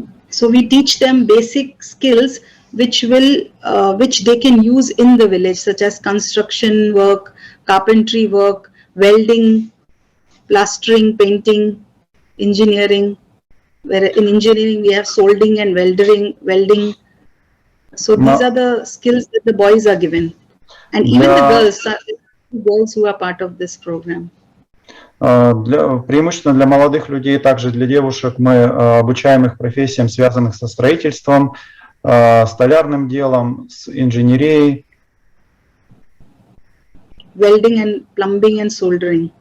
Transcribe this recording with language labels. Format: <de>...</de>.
<en>So we teach them basic skills which they can use in the village, such as construction work, carpentry work, welding, plastering, painting, engineering. Where in engineering we have soldering and welding. So these are the skills that the boys are given, and even the girls who are part of this program.</en> <ru>Преимущественно для молодых людей, также для девушек, мы обучаем их профессиям, связанным со строительством, столярным делом, с инженерией.</ru> <en>Welding and plumbing and soldering.</en>